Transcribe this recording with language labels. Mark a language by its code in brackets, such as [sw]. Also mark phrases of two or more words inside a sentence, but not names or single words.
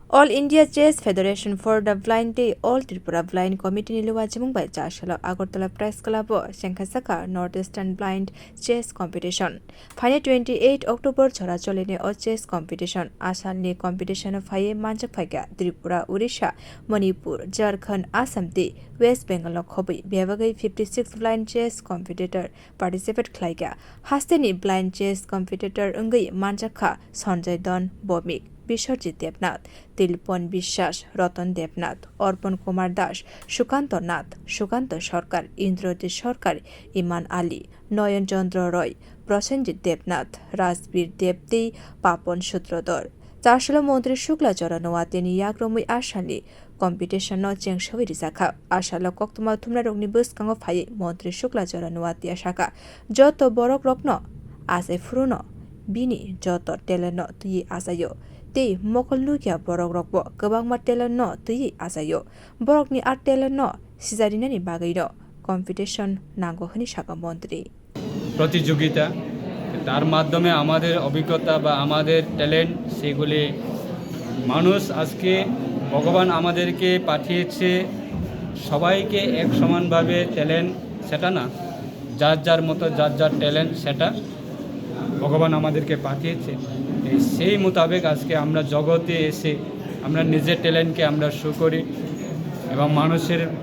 [trp] All India Chess Federation for the Blind Day All Tripura Blind Committee niluwa jemungbai Charshalo Agartala Press Club songchajakha Northeastern Blind Chess Competition. Phane 28 October chora cholene o [en] chess competition. [trp] Asalni competition phaye manjak phaiga Tripura, Odisha, Manipur, Jharkhand, Assam te West Bengal khobai bebagai 56 [en] blind chess competitor participate [trp] khlaiga. Haste ni [en] blind chess competitor [trp] ungai manjakha Sanjay Dan Bomik বিশ্বজিৎ দেবনাথ, তিলপন বিশ্বাস, রতন দেবনাথ, অর্পণ কুমার দাস, সুকান্ত নাথ, সুকান্ত সরকার, ইন্দ্রজিৎ সরকার, ইমান আলী, নয়নচন্দ্র রয়, প্রসেনজিৎ দেবনাথ, রাজবীর দেবদে, পাপন সূত্রধর। চারশোল মন্ত্রী শুক্লাচরণ ওয়াতেনি ইয়াগ্রমুই আশালি কম্পিটিশন চেংসবি রিজাখা আশাল কক্তমা থুমরা রংনি বসকাঙ্গ ফাই মন্ত্রী শুক্লাচরণ ওয়াতিয়া শাখা যত বরক রত্ন আজে ফুরুন বিনি যত টেলেন তুই আজায় tei mokol nukia borok rokbo kwbangma talent no tui ajayo borokni ar talent no sijarinani bagai no competition nango hini shaka মন্ত্রী [bn] প্রতিযোগিতা তার মাধ্যমে আমাদের অভিজ্ঞতা বা আমাদের ট্যালেন্ট সেগুলি মানুষ আজকে ভগবান আমাদেরকে পাঠিয়েছে সবাইকে এক সমানভাবে ট্যালেন্ট সেটা না যার যার মতো যার যার ট্যালেন্ট সেটা ভগবান আমাদেরকে পাঠিয়েছে সেই মোতাবেক আজকে আমরা জগতে এসে আমরা নিজের ট্যালেন্টকে আমরা শো করি এবং মানুষের